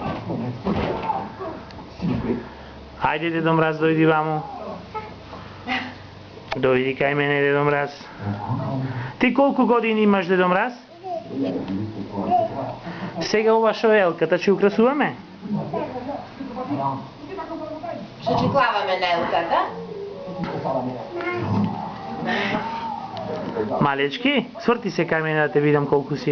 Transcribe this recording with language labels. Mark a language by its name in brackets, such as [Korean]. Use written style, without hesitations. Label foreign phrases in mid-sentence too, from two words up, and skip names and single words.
[Macedonian] Ајде, Дедо Мраз, дојди вамо. Дојди кај мене, Дедо Мраз. Ти колко години имаш, Дедо Мраз? Сега ова шо е елката, ќе украсуваме? Ще чеклаваме на елката. Малечки, сврти се кај мене да те видам колку си.